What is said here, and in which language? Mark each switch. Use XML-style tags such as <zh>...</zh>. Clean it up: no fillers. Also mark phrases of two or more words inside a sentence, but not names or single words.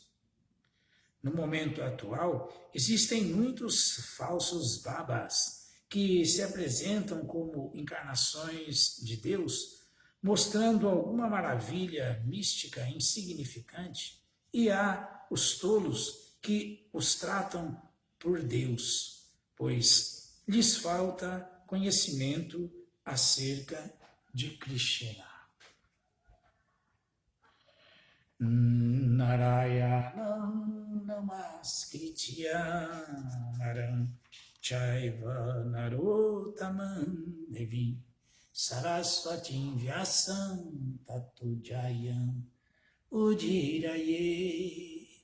<pt>No momento atual, existem muitos falsos babas que se apresentam como encarnações de Deus, mostrando alguma maravilha mística insignificante, e há os tolos que os tratam por Deus, pois lhes falta conhecimento acerca de Krishna.</pt> <sa>नारायणं नमस्कृत्य नरं चैव नरोत्तमम् देवीं सरस्वतीं व्यासं ततो जयम् उदीरयेत्.</sa>